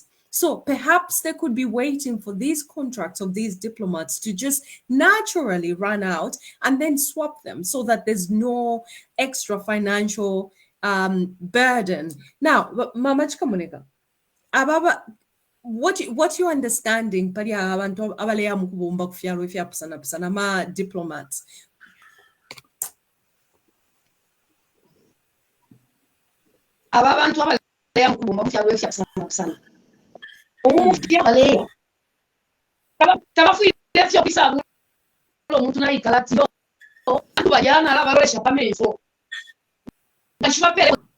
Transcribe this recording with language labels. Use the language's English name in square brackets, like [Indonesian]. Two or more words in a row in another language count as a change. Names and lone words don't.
[English] So perhaps they could be waiting for these contracts of these diplomats to just naturally run out and then swap them so that there's no extra financial burden. [Bemba] Now, Mama Chikamuneka, Ababa, [English] what you understanding [Bemba] pari abantu abaleya mukubomba kufyalo efyapusana ma diplomats? Aba bantu abaleya mukubomba kufyalo efyapusana umufya baleya tabafuile fyo kwisabu lo muntu nayikala tiyo abantu bajana labaresha pameso ngashibapele